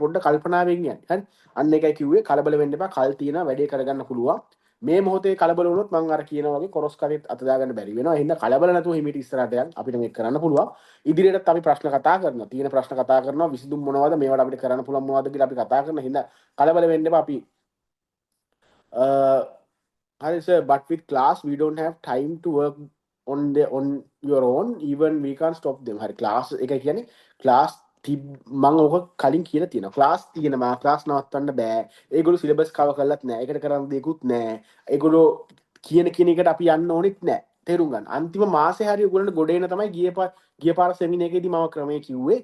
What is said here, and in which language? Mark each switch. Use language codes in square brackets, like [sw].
[si] පොඩ්ඩ කල්පනාවෙන් යන්නේ. හරි? අන්න ඒකයි කිව්වේ කලබල වෙන්න එපා. කල් තියෙනවා වැඩේ කරගන්න පුළුවන්. මේ මොහොතේ කලබල වුණොත් මම අර කියන වගේ කොරස් කරේත් අත දාගන්න බැරි වෙනවා. එහෙනම් කලබල නැතුව හිමීට ඉස්සරහට යන්න අපිට මේක කරන්න පුළුවන්. ඉදිරියටත් අපි ප්‍රශ්න කතා කරනවා. තියෙන ප්‍රශ්න කතා කරනවා. විසඳුම් මොනවද? මේවට අපිට කරන්න පුළුවන් මොනවද කියලා අපි කතා කරනවා. එහෙනම් කලබල වෙන්න එපා අපි හරි [en] sir but with class we don't have time to work on your own, even we can't stop them. [si] හරි ක්ලාස් එක කියන්නේ ක්ලාස් මං ඕක කලින් කියලා තියෙනවා. ක්ලාස් තියෙනවා, ක්ලාස් නවත්තන්න බෑ. ඒගොල්ලෝ සිලබස් කවර් කරලත් නෑ. ඒකට කරන්න දෙයක්වත් නෑ. ඒගොල්ලෝ කියන එකට අපි යන්න ඕනෙත් නෑ. තේරුම් ගන්න. අන්තිම මාසේ හරි ඔයගොල්ලන්ට ගොඩ එන තමයි ගිය පාර සෙමින එකේදී මම ක්‍රමයේ කිව්වේ.